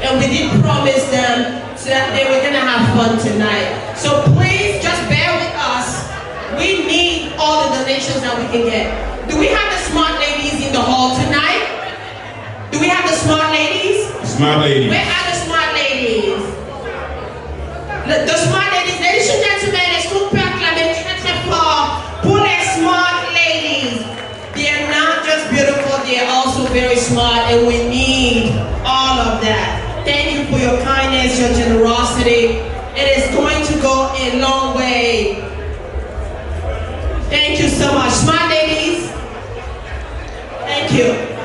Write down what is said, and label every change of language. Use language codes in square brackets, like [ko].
[en] And we did promise them that they were going to have fun tonight. So please just bear with us. We need all the donations that we can get. Do we have the smart ladies in the hall tonight? Do we have the smart ladies? Smart ladies. Where are the smart ladies? The smart ladies, ladies and gentlemen, [fr] est-ce qu'on peut acclamer très très fort pour les smart ladies? [en] They are not just beautiful, they are also very smart, and we need all of that. Thank you for your kindness, your generosity. It is going to go a long way. Thank you so much. Smart ladies, thank you.